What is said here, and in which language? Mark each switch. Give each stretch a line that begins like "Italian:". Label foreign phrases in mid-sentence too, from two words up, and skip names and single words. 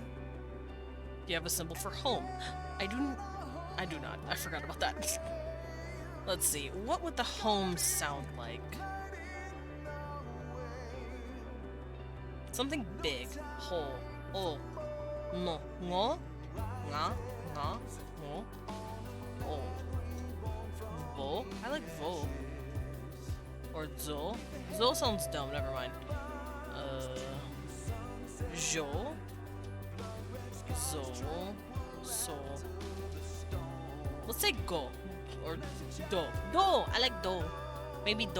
English: Do you have a symbol for home? I do not. I forgot about that. Let's see, what would the home sound like? Something big. Ho. O. No. Ngo. Nga. Nga. Ngo. O. Vo. I like vo. Or zo. Zo sounds dumb, never mind. Jo. Zo. So. Let's say go. Or do. Do! I like do. Maybe do.